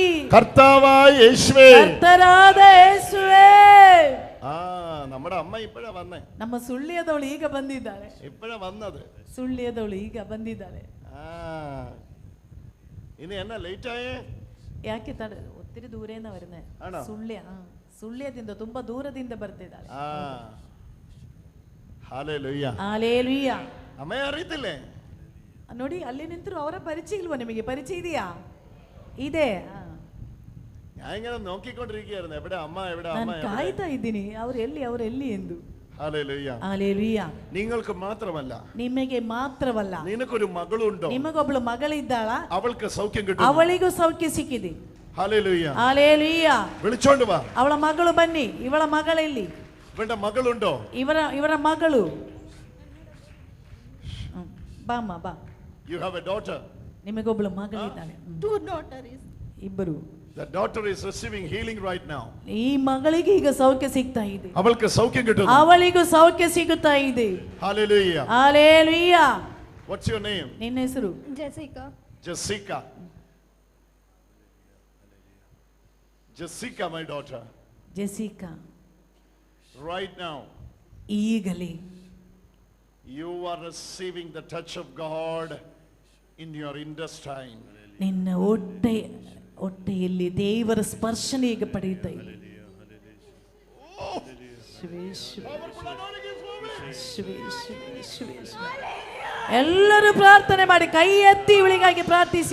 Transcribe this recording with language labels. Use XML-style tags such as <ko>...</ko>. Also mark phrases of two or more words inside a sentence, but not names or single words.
<ml>കർത്താവായ യേശുവേ.</ml> <kn>ಕರ್ತರಾದ ಯೇಸುವೇ.</kn> <ml>ആ നമ്മുടെ അമ്മ ഇപ്പോഴാ വന്നേ,</ml> <kn>ನಮ್ಮ ಸುಳ್ಯದವಳು ಈಗ ಬಂದಿದ್ದಾಳೆ.</kn> <ml>ഇപ്പോഴാ വന്നത്.</ml> <kn>ಸುಳ್ಯದವಳು ಈಗ ಬಂದಿದ್ದಾಳೆ.</kn> <ml>ആ ഇനി എന്നാ ലേറ്റ് ആയേ? ಯಾಕೆ ഒത്തിരി ದೂರೇನ വരുന്നേ? ആണോ?</ml> <kn>ಸುಳ್ಯದಿಂದ ತುಂಬಾ ದೂರದಿಂದ ಬರ್ತಿದ್ದಾಳೆ.</kn> <ml>ആ ഹല്ലേലൂയ. ഹല്ലേലൂയ. അമ്മയെ അറിയത്തില്ലേ?</ml> <kn>ನೋಡಿ, ಅಲ್ಲಿ ನಿಂತರು ಅವರ ಪರಿಚಯ ಇಲ್ವಾ ನಿಮಗೆ? ಪರಿಚಯ ಇದೆಯಾ? ಇದೆ.</kn> <ml>ഞാൻ ഇങ്ങനെ നോക്കിക്കൊണ്ടിരിക്കുകയായിരുന്നു, എവിടെ അമ്മ, എവിടെ</ml> <kn>ನಾನು</kn> <ml>അമ്മ,</ml> <kn>ಕಾಯ್ತಾ ಇದ್ದೀನಿ, ಅವರು ಎಲ್ಲಿ ಎಂದು.</kn> <ml>ഹല്ലേലൂയ. ഹല്ലേലൂയ. നിങ്ങൾക്ക് മാത്രമല്ല,</ml> <kn>ನಿಮಗೆ ಮಾತ್ರವಲ್ಲ,</kn> <ml>നിനക്കൊരു മകളുണ്ടോ?</ml> <kn>ನಿಮಗೊಬ್ಬಳು ಮಗಳಿದ್ದಾಳ,</kn> <ml>അവൾക്ക് സൗഖ്യം കിട്ടും.</ml> <kn>ಅವಳಿಗೂ ಸೌಖ್ಯ ಸಿಕ್ಕಿದೆ.</kn> <ml>ഹല്ലേലൂയ.</ml> <kn>ಹಲ್ಲೇಲೂಯ.</kn> <ml>വിളിച്ചോണ്ട് വാ.</ml> <kn>ಅವಳ ಮಗಳು ಬನ್ನಿ. ಇವಳ ಮಗಳಲ್ಲಿ,</kn> <ml>ഇവന്റെ മകളുണ്ടോ?</ml> <kn>ಇವರ ಮಗಳು. ಬಾಮ್ಮ ಬಾ.</kn> <en>You have a daughter.</en> <kn>ನಿಮಗೊಬ್ಬಳು ಮಗಳಿದ್ದಾಳೆ. ಇಬ್ಬರು.</kn> <en>The daughter is receiving healing right now.</en> <kn>ಈ ಮಗಳಿಗೆ ಈಗ ಸೌಖ್ಯ ಸಿಗ್ತಾ ಇದೆ.</kn> <ml>അവൾക്ക് സൗഖ്യം കിട്ടുന്നു.</ml> <kn>ಅವಳಿಗೂ ಸೌಖ್ಯ ಸಿಗುತ್ತಾ ಇದೆ.</kn> <en>Hallelujah.</en> <kn>ಹಲ್ಲೇಲೂಯ.</kn> <en>What's your name?</en> <kn>ನಿನ್ನ ಹೆಸರು?</kn> <en>Jessica. Jessica, my daughter.</en> <kn>ಜೆಸಿಕಾ.</kn> <en>Right now,</en> <kn>ಈಗಲೇ</kn> <en>you are receiving the touch of God in your intestine.</en> <kn>ನಿನ್ನ ಹೊಟ್ಟೆಯಲ್ಲಿ ದೇವರ ಸ್ಪರ್ಶನ ಈಗ ಪಡೆಯುತ್ತಾ ಇದೆ. ಎಲ್ಲರೂ ಪ್ರಾರ್ಥನೆ ಮಾಡಿ, ಕೈ ಎತ್ತಿ ಇವಳಿಗಾಗಿ ಪ್ರಾರ್ಥಿಸಿ.</kn>